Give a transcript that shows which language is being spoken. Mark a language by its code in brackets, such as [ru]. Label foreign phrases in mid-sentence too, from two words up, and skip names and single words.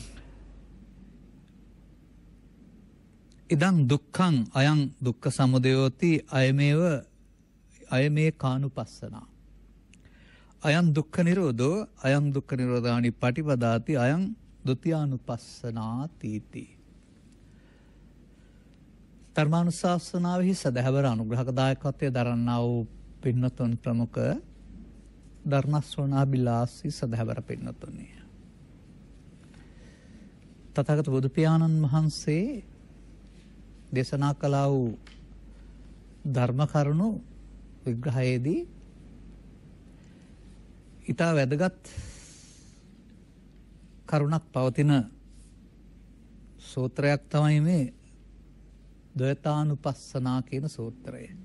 [pi] ඉදං දුක්ඛං අයං දුක්ඛ සමුදයෝති අයමේ කානුපස්සනා අයං දුක්ඛ නිරෝධෝ අයං දුක්ඛ නිරෝධානි පටිපදාති අයං ဒ ුතියානුපස්සනාති [si] ධර්මානුශාසනාවෙහි සදහවර අනුග්‍රහක දායකත්වයේ දරන්නා වූ පින්නතුන් ප්‍රමුඛ ධර්ම ශ්‍රවණාබිලාසී සදහවර පින්නතුනි තථාගත බුදු පියාණන් වහන්සේ දේශනා කළ වූ ධර්ම කරුණු විග්‍රහයේදී ඊට වැදගත් කරුණක් පවතින සූත්‍රයක් තමයි මේ ද්වෛතානුපස්සනා කියන සූත්‍රය.